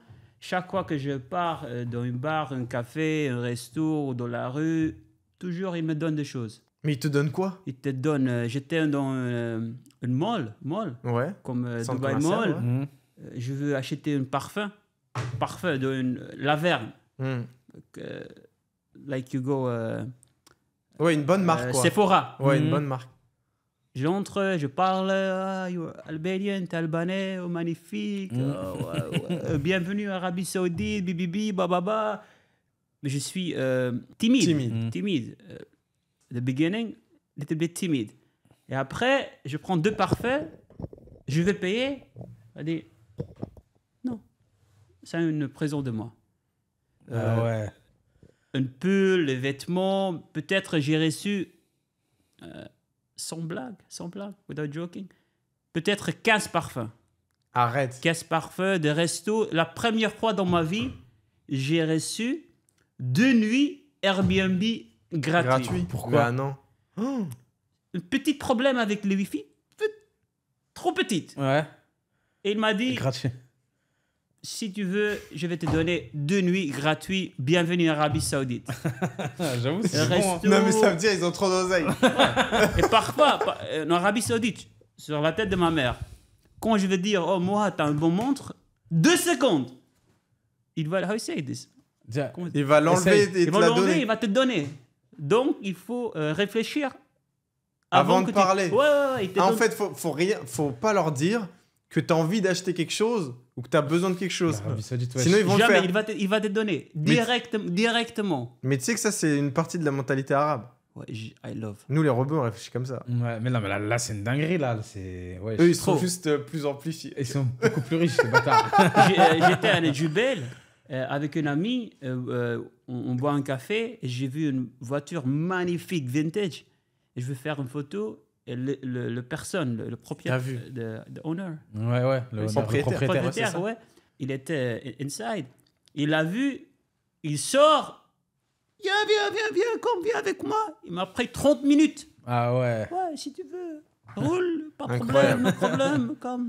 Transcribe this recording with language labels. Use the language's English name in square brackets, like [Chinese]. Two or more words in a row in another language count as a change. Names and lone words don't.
[French] Chaque fois que je pars dans une bar, un café, un resto ou dans la rue, toujours, ils me donnent des choses. Mais ils te donnent quoi? Ils te donnent... J'étais dans une mall, Ouais. comme Centre Dubai commercial, Mall. ouais. Mhm. Je veux acheter un parfum de Laverne. Hmm. [English] Like you go... [French] Ouais, une bonne marque, quoi. Sephora. Ouais, Mhm. une bonne marque. J'entre, je parle, albanien, t'es albanais, oh, magnifique, bienvenue en Arabie Saoudite, bibibi, bababa. Mais je suis timide. Timide. [English] The beginning, little bit timide. [French] Et après, je prends 2 parfums, je vais payer. Elle dit, non, c'est une présent de moi. Ah ouais. Un pull, les vêtements, peut-être j'ai reçu, sans blague, [English] without joking, [French] peut-être 15 parfums. Arrête. 15 parfums de resto. La première fois dans ma vie, j'ai reçu 2 nuits Airbnb gratuits. Gratuit. Pourquoi? Bah non. Oh. Un petit problème avec le Wi-Fi, trop petite. Ouais. Et il m'a dit, Gratuit. si tu veux, je vais te donner 2 nuits gratuites. Bienvenue en Arabie Saoudite. J'avoue, c'est Le bon. hein. resto- Non, mais ça veut dire ils ont trop d'oseille. Et parfois, en Arabie Saoudite, sur la tête de ma mère, quand je vais dire, oh, moi, t'as un bon montre, 2 secondes. Il va, [English] how you say this? [French] Tiens, Comment- Il va l'enlever Essaye. et Il te va la l'enlever, donner. il va te donner. Donc, il faut réfléchir Avant que de tu- parler. Ouais, il te Ah, en donne- fait, faut pas leur dire que t'as envie d'acheter quelque chose ou que t'as besoin de quelque chose. l'Arabie Saoudite, ouais. Sinon, ils vont le jamais, faire. il va te donner directement. Mais tu sais que ça, c'est une partie de la mentalité arabe. Ouais, [English] I love. [French] Nous, les rebeux, on réfléchit comme ça. Ouais, mais non, mais là c'est une dinguerie, là. C'est... Ouais, Eux, ils sont Trop. juste plus amplifiés. Ils sont beaucoup plus riches, ces bâtards. J'étais à Jubel avec une amie, on boit un café, et j'ai vu une voiture magnifique, vintage. Et je veux faire une photo, et le personne, le propriétaire, T'as vu. [English] the owner, [French] Ouais, le propriétaire. propriétaire. c'est ça. ouais, il était inside. Il a vu, il sort, Viens avec moi. Il m'a pris 30 minutes. Ah ouais. Ouais, si tu veux. Roule, pas de Incroyable. problème, no problème. Comme.